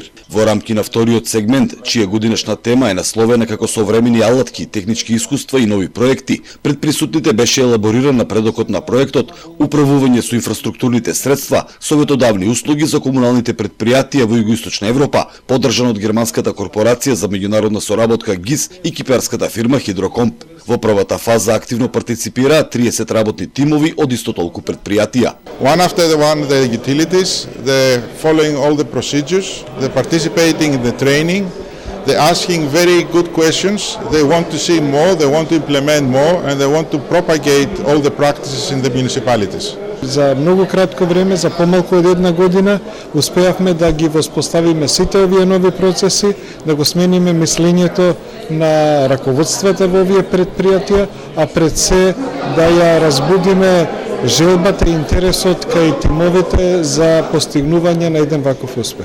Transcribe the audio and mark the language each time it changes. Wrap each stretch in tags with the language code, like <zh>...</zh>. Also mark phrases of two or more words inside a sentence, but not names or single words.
<mk>Во рамки на вториот сегмент, чија годинешна тема е насловена како современи алатки, технички искуства и нови проекти, пред присутните беше елабориран напредокот на проектот управување со инфраструктурните средства, советодавни услуги за комуналните предпријатија во Југоисточна Европа, поддржан од германската корпорација за меѓународна соработка ГИС и кипарската фирма Хидрокомп. Во првата фаза активно партиципираат 30 работни тимови од исто толку предпријатија.</mk> <en>One after the one, the utilities, the following all the procedures, the participating in the training, They're asking very good questions. They want to see more, they want to implement more, and they want to propagate all the practices in the municipalities.</en> <mk>За многу кратко време, за помалку од една година, успеавме да ги воспоставиме сите овие нови процеси, да го смениме мислењето на раководствата во овие предпријатија, а пред се да ја разбудиме желбата и интересот кај тимовите за постигнување на еден ваков успех.</mk>